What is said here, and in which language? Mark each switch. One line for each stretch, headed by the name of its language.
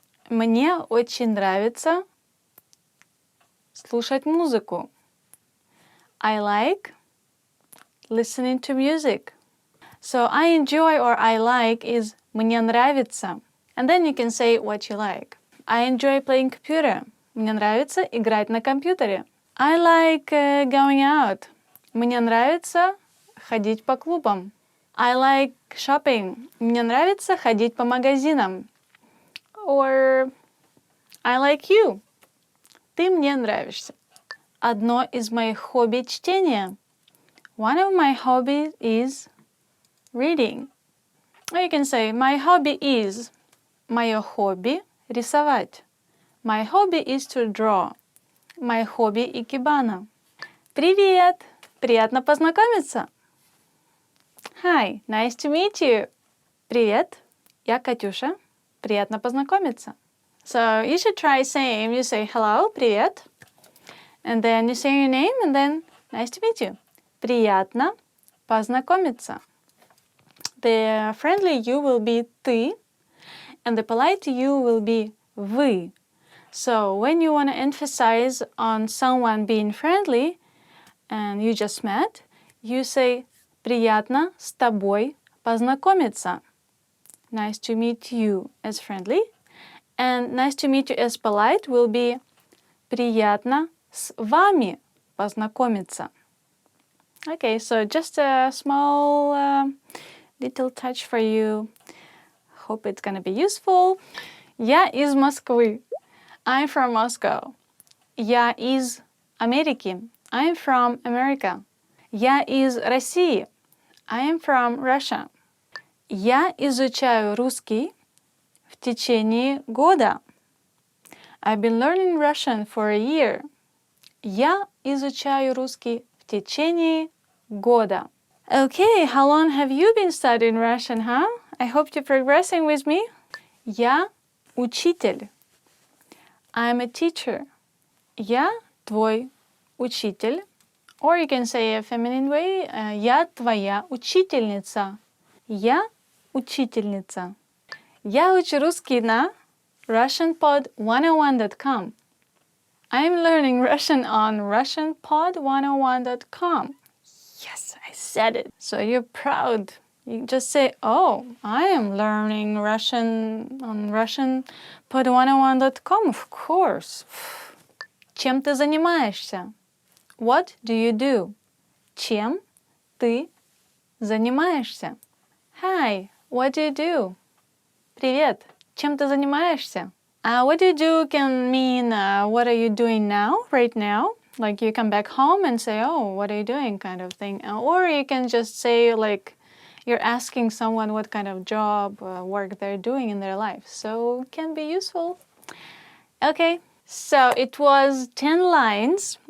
Russian: Мне очень нравится слушать музыку.
English: I like listening to music. So I enjoy or I like is
Russian: мне нравится.
English: And then you can say what you like. I enjoy playing computer.
Russian: Мне нравится играть на компьютере.
English: I like going out.
Russian: Мне нравится ходить по клубам.
English: I like shopping.
Russian: Мне нравится ходить по магазинам.
English: Or I like you.
Russian: Ты мне нравишься. Одно из моих хобби – чтение.
English: One of my hobbies is reading. Or you can say, my hobby is.
Russian: Мое хобби – рисовать.
English: My hobby is to draw. My hobby – икебана.
Russian: Привет! Приятно познакомиться.
English: Hi, nice to meet you.
Russian: Привет, я Катюша. Приятно познакомиться.
English: So you should try same. You say hello, привет. And then you say your name and then nice to meet you.
Russian: Приятно познакомиться.
English: the friendly you will be ты, and the polite you will be вы. So when you want to emphasize on someone being friendly, and you just met, you say
Russian: приятно с тобой познакомиться.
English: Nice to meet you as friendly. And nice to meet you as polite will be
Russian: приятно с вами познакомиться.
English: Okay, so just a small little touch for you. Hope it's gonna be useful.
Russian: Я из Москвы.
English: I'm from Moscow.
Russian: Я из Америки.
English: I'm from America.
Russian: Я из России.
English: I am from Russia.
Russian: Я изучаю русский в течение года.
English: I've been learning Russian for a year.
Russian: Я изучаю русский в течение года.
English: Okay, how long have you been studying Russian, huh? I hope you're progressing with me.
Russian: Я учитель.
English: I'm a teacher.
Russian: Я твой учитель.
English: Or you can say a feminine way.
Russian: Я твоя учительница. Я учительница. Я учу русский на RussianPod101.com.
English: I'm learning Russian on RussianPod101.com. Yes, I said it. So you're proud. You just say, oh, I am learning Russian on RussianPod101.com. Of course.
Russian: Чем ты занимаешься?
English: What do you do?
Russian: Чем ты занимаешься?
English: Hi, what do you do?
Russian: Привет, чем ты занимаешься?
English: What do you do can mean what are you doing now, right now? Like you come back home and say, oh, what are you doing kind of thing. Or you can just say like you're asking someone what kind of job, work they're doing in their life. So it can be useful. Okay, so it was 10 lines.